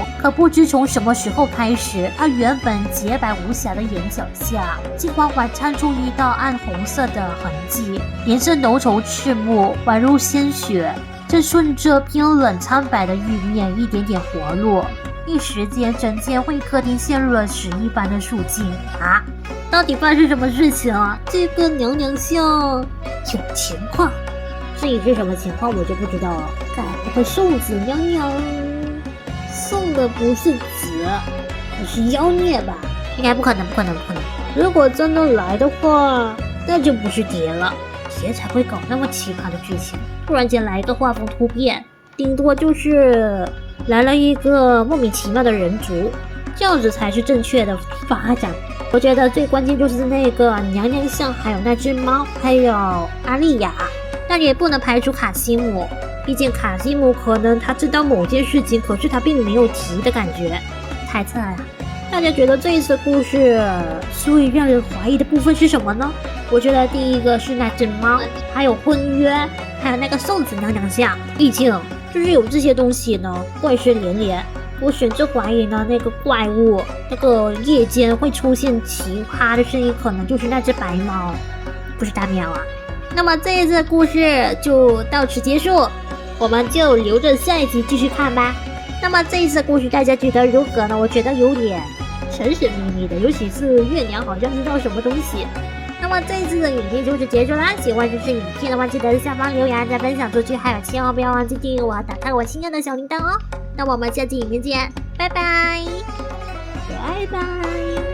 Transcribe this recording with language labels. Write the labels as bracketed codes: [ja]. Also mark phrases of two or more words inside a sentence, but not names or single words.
[zh] 可不知從什麼時候開始，她原本潔白無瑕的眼角下，竟緩緩摻出一道暗紅色的痕跡，顏色濃稠赤目，宛如鮮血。正順着偏冷蒼白的玉面一點點活絡，一時間整間會客廳陷入了屎一般的肅靜。啊，到底發生什麼事情啊？這個娘娘像有情況，至於是什麼情況我就不知道了。該不會送子娘娘送的不是子，而是妖孽吧？應該不可能。如果真的來的話，那就不是蝶了。誰才會搞那麼奇葩的劇情？突然間來一個畫風突變，頂多就是來了一個莫名其妙的人族，這樣子才是正確的發展。我覺得最關鍵就是那個娘娘像，還有那隻貓，還有阿麗亞。但也不能排除卡西姆，畢竟卡西姆可能他知道某件事情，可是他並沒有提的感覺。猜測啊，大家覺得這一次故事最讓人懷疑的部分是什麼呢？我覺得第一個是那隻貓，還有婚約，還有那個送子娘娘像。畢竟就是有這些東西呢，怪事連連。我甚至懷疑呢，那個怪物，那個夜間會出現奇葩的聲音，可能就是那隻白貓，不是大喵啊。那麼這一次的故事就到此結束，我們就留着下一集繼續看吧。那麼這一次的故事大家覺得如何呢？我覺得有點神神秘秘的，尤其是月娘好像知道什麼東西。那麼這一次的影片就是結束啦，喜歡這支影片的話，記得在下方留言、再分享出去，還有千萬不要忘記訂閱我，打開我新的小鈴鐺哦。那我們下期影片見，拜拜，拜拜。